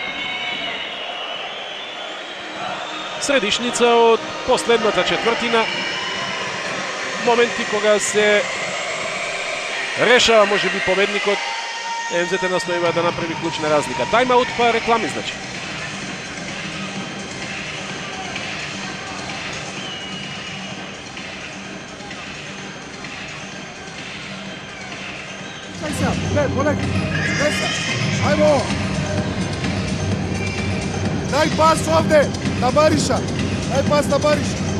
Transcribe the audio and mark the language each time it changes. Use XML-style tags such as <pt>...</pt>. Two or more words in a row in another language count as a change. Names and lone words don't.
<mk>Средишница од последната четвртина. Моменти кога се решава можеби победникот. МЗТ настојува да направи клучна разлика. Тајмаут па реклами значи. Не, полекај, Деса, ајмо! Дај пас овде, на Бариша, дај пас на Бариша, daj pas na Bariša.</mk>